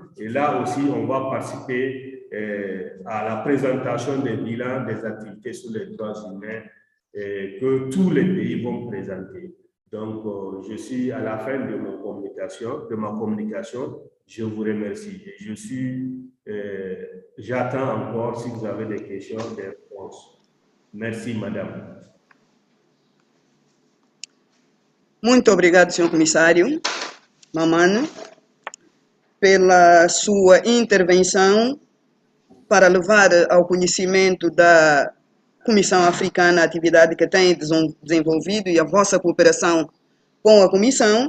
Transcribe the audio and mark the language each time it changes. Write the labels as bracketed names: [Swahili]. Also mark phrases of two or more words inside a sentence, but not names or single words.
[French] Et là aussi, on va participer à la présentation des bilans des activités sur les droits humains que tous les pays vont présenter. Donc, je suis à la fin de ma communication. Je vous remercie. J'attends encore si vous avez des questions, des réponses. Merci, madame. [Portuguese] Muito obrigado, senhor comissário Mamano, pela sua intervenção para levar ao conhecimento da Comissão Africana a atividade que tem desenvolvido e a vossa cooperação com a Comissão.